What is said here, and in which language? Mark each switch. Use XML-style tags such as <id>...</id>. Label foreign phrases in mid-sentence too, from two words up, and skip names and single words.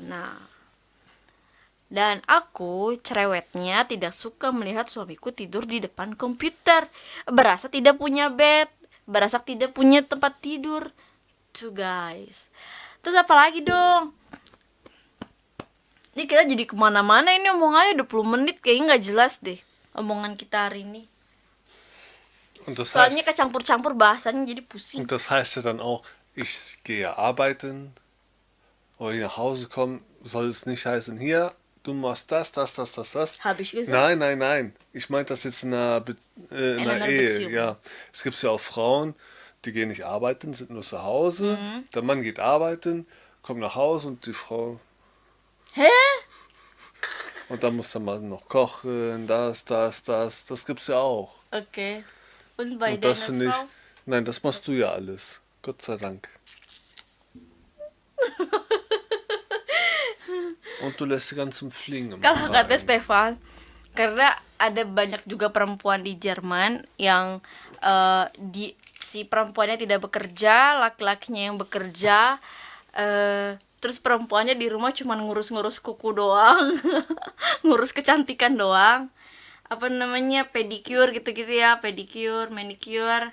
<id>Nah, dan aku cerewetnya tidak suka melihat suamiku tidur di depan komputer, berasa tidak punya bed, berasa tidak punya tempat tidur tuh guys. Terus apa lagi dong? Ini kita jadi kemana-mana, ini omongannya 20 menit kayaknya nggak jelas deh omongan kita hari ini.</id> <de>Und das</de> <id>Soalnya</id> <de>heißt,</de> <id>kecampur-campur bahasanya jadi pusing.</id> <de>und das heißt ja dann auch, ich gehe arbeiten oder ich nach Hause komme, soll es nicht heißen, hier, du machst das. Habe ich gesagt? Nein, nein, nein. Ich meine das jetzt in In einer einer Ehe. Beziehung. Ja. Es gibt ja auch Frauen, die gehen nicht arbeiten, sind nur zu Hause. Der Mann geht arbeiten, kommt nach Hause und die Frau. Hä? Und dann muss er mal noch kochen, das. Das gibt's ja auch. Okay. Und bei Und das deiner finde ich, Frau? nein, das machst du ja alles. Gott sei Dank. Und du lässt die ganzen Fliegen immer</de> <id>Kalau kata</id> <de>rein.</de> <id>Stefan, karena ada banyak juga perempuan di Jerman yang si perempuannya tidak bekerja, laki-lakinya yang bekerja, terus perempuannya di rumah cuma ngurus-ngurus kuku doang, ngurus kecantikan doang, apa namanya, pedicure gitu-gitu ya,</id> <en>pedicure, manicure.</en>